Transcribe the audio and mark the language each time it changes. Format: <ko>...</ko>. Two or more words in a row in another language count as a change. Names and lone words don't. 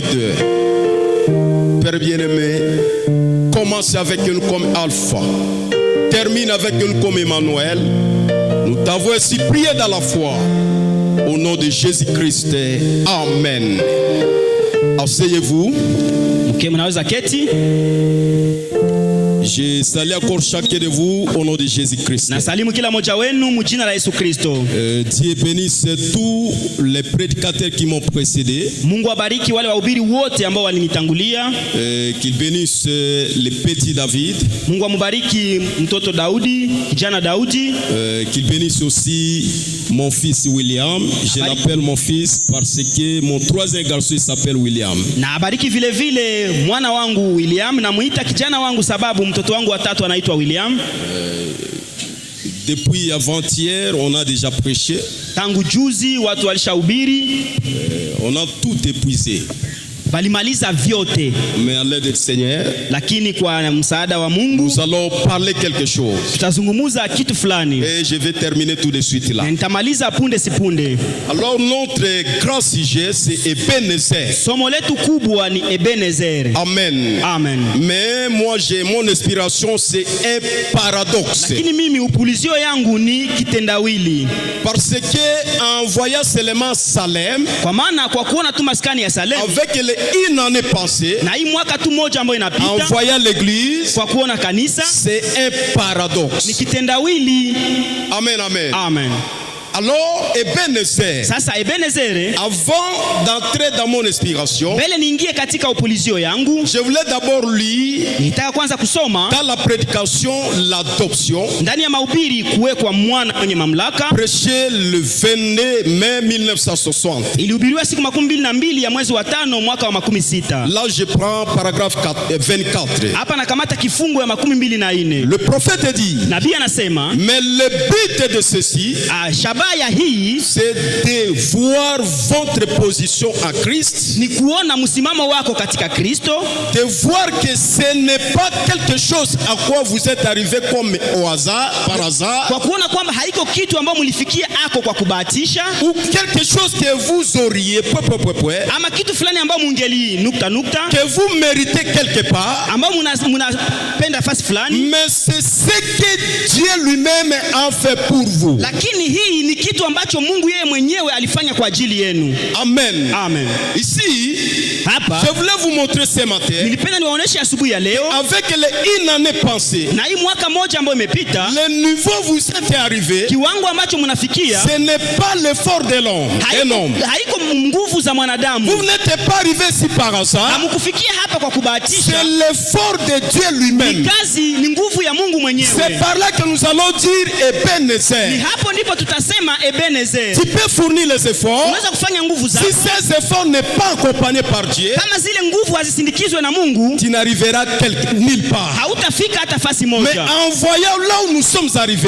<fr>Père bien-aimé, commence avec nous comme Alpha, termine avec nous comme Emmanuel. Nous t'avons ainsi prié dans la foi. Au nom de Jésus-Christ. Amen. Asseyez-vous.</fr> <sw>Mnaweza keti.</sw> <fr>Je salue encore chacun de vous au nom de Jésus-Christ.</fr> <sw>Na salimu kila mmoja wenu mjina la Yesu Kristo.</sw> <fr>Dieu bénisse tous les prédicateurs qui m'ont précédé.</fr> <sw>Mungu abariki wale wahubiri wote ambao walinitangulia.</sw> <fr>Qu'il bénisse le petit David.</fr> <sw>Mungu amubariki mtoto Daudi, kijana Daudi.</sw> <fr>Qu'il bénisse aussi mon fils William. Je l'appelle mon fils parce que mon troisième garçon s'appelle William.</fr> <sw>Na abariki vile vile mwana wangu William, na muita kijana wangu sababu mtoto wangu wa tatu anaitwa William.</sw> <fr>Depuis avant-hier, on a déjà prêché.</fr> <sw>Tangu juzi watu walishahubiri,</sw> <fr>On a tout épuisé.</fr> <sw>balimaliza vyote,</sw> <fr>Mais à l'aide du Seigneur,</fr> <sw>lakini kwa msaada wa Mungu</sw> <fr>nous allons parler quelque chose.</fr> <sw>tutazungumuza kitu fulani,</sw> <fr>Et je vais terminer tout de suite là.</fr> <sw>na nitamaliza punde si punde.</sw> <fr>Alors notre grand sujet, c'est Ebenezer.</fr> <sw>Somo letu kubwa ni Ebenezer. Amen. Amen.</sw> <fr>Mais moi, j'ai mon inspiration, c'est un paradoxe.</fr> <sw>Lakini mimi upulizio yangu ni kitendawili,</sw> <fr>Parce que en voyant seulement Salem,</fr> <sw>kwa maana kwa kuona tu maskani ya Salem</sw> <fr>avec une année passée,</fr> <sw>na hii mwaka tu moja ambayo</sw> <fr>en</fr> <sw>inapita,</sw> <fr>voyant l'église,</fr> <sw>kwa kuona kanisa</sw> <fr>c'est un</fr> <sw>ni</sw> <fr>paradoxe.</fr> <sw>kitendawili. Amen, amen. Amen.</sw> <fr>Alors, Ebenezer,</fr> <sw>Sasa Ebenezer,</sw> <fr>avant d'entrer dans mon inspiration,</fr> <sw>mbele niingie katika upulizio yangu,</sw> <fr>je voulais d'abord lire</fr> <sw>nitaka kwanza kusoma</sw> <fr>dans la prédication l'adoption,</fr> <sw>ndani ya mahubiri kuwekwa mwana kwenye mamlaka,</sw> <fr>prêché le 22 mai 1960.</fr> <sw>ilihubiriwa siku 22 ya mwezi wa 5 mwaka wa 16.</sw> <fr>Là, je prends paragraphe 24.</fr> <sw>Hapa nakamata kifungu ya 24.</sw> <fr>Le prophète dit,</fr> <sw>Nabii anasema</sw> <fr>mais le but de ceci,</fr> <sw>shabaya hii</sw> <fr>c'est de voir votre position en Christ,</fr> <sw>ni kuona msimamo wako katika Kristo,</sw> <fr>de voir que ce n'est pas quelque chose à quoi vous êtes arrivé comme au hasard, par hasard,</fr> <sw>kwa kuona kwamba haiko kitu ambayo mlifikia ako kwa kubahatisha,</sw> <fr>ou quelque chose que vous auriez,</fr> <sw>ama kitu fulani ambayo mungeli nukta nukta,</sw> <fr>que vous méritez quelque part,</fr> <sw>ambayo munapenda fasi fulani,</sw> <fr>mais c'est ce que Dieu lui-même a fait pour vous.</fr> <sw>lakini hii ni kitu ambacho Mungu yeye mwenyewe alifanya kwa ajili yenu. Amen. Amen.</sw> <fr>Ici,</fr> <sw>Hapa</sw> <fr>je voulais vous montrer ce matin,</fr> <sw>nilipenda niwaoneshe asubuhi ya leo,</sw> <fr>avec une année passée,</fr> <sw>na hii mwaka moja ambayo imepita,</sw> <fr>le niveau vous êtes arrivé,</fr> <sw>kiwango ambacho mnafikia</sw> <fr>ce n'est pas l'effort de l'homme. Un homme.</fr> <sw>haiko nguvu za mwanadamu.</sw> <fr>Vous n'êtes pas arrivé ici par hasard.</fr> <sw>Hamkufikia hapa kwa kubahatisha,</sw> <fr>C'est l'effort de Dieu</fr> <sw>ni</sw> <fr>lui-même.</fr> <sw>kazi, ni nguvu ya Mungu</sw> <fr>C'est</fr> <sw>mwenyewe.</sw> <fr>par là que nous allons dire</fr> <sw>Ni Ebenezer. hapo ndipo tutasema Ebenezer.</sw> <fr>Tu peux fournir les efforts.</fr> <sw>Unaweza kufanya nguvu zako,</sw> <fr>Si ces efforts n'est pas accompagnés par Dieu,</fr> <sw>kama zile nguvu hazisindikizwe na Mungu,</sw> <fr>tu n'arriveras nulle part.</fr> <sw>hautafika hata fasi</sw> <fr>Mais</fr> <sw>moja.</sw> <fr>en voyant là où nous sommes arrivés,</fr>